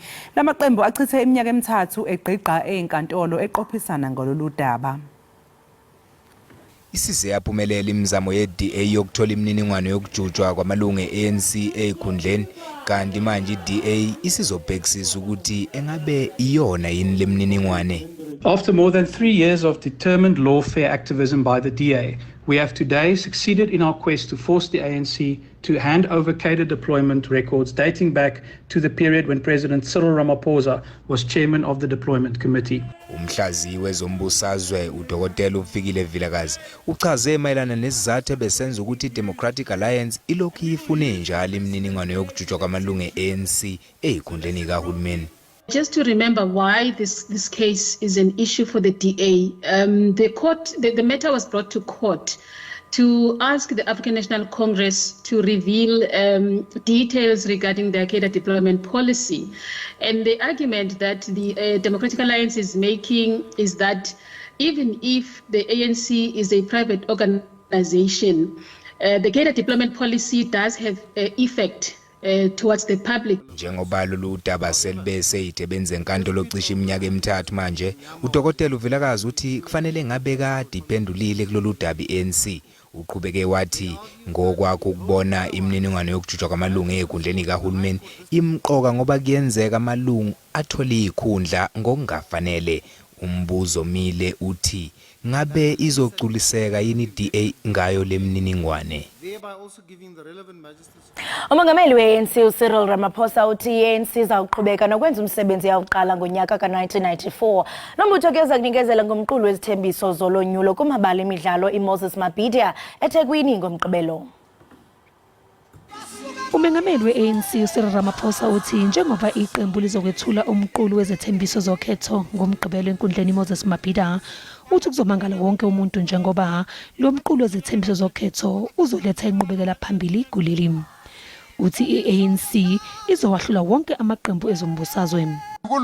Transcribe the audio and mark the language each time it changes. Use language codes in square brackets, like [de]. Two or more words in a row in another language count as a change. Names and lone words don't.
[zu] Lamaqembu achithe iminyaka emithathu egqiqa ezinkantolo eqophisana ngololu daba. Isize yaphumelela imizamo ye-DA yokuthola imininingwane yokujutshwa kwamalungu e-ANC ezikhundleni kanti manje i-DA isizobhekisisa ukuthi engabe iyona yini lemininingwane. [en] After more than 3 years of determined lawfare activism by the DA, we have today succeeded in our quest to force the ANC to hand over cadre deployment records dating back to the period when President Cyril Ramaphosa was chairman of the Deployment Committee. [zu] Umhlaziyi wezombusazwe uDokotela uFikile Vilakazi uchaze mayelana nesizathu besenza ukuthi iDemocratic Alliance ilokhu ifune njalo imininingwane yokujutshwa kwamalungu e-ANC ezikhundleni zikahulumeni. [en] Just to remember why this case is an issue for the DA, the matter was brought to court to ask the African National Congress to reveal details regarding their cadre deployment policy. And the argument that the Democratic Alliance is making is that even if the ANC is a private organization, the cadre deployment policy does have effect towards the public. [zu] Njengoba lolu daba selibese itebenze enkantolo cishe iminyaka emithathu manje uDokotela uVilakazi uthi kufanele ngabe kade iphendulile kulolu daba iANC. Uqhubeke wathi ngokwakho ukubona imininingwane yokujutshwa kwamalungu ezikhundleni zikahulumeni imqoka ngoba kuyenzeka amalungu athola izikhundla ngokungafanele. Umbuzo mile uthi ngabe izoculiseka yini DA ngayo lemininingwane. Umongameli we-ANC uCyril Ramaphosa uthi i-ANC izawuqhubeka nokwenza umsebenzi yawuqala ngonyaka ka-1994. [xh] Nombutho ke uzakunikezela ngomqulu wezithembiso zolonyulo kumabala emidlalo iMoses Mabhida eThekwini ngomgqibelo. [zu] Umongameli we-ANC uCyril Ramaphosa uthi njengoba iqembu lizokwethula umqulu wezethembiso zokhetho ngomgqibelo enkundleni Moses Mabhida uthi kuzomangala wonke umuntu njengoba lo mqulu wezethembiso zokhetho uzoletha inqubekela phambili kuleli. Uthi i-ANC izowahlula wonke amaqembu ezombusazwe.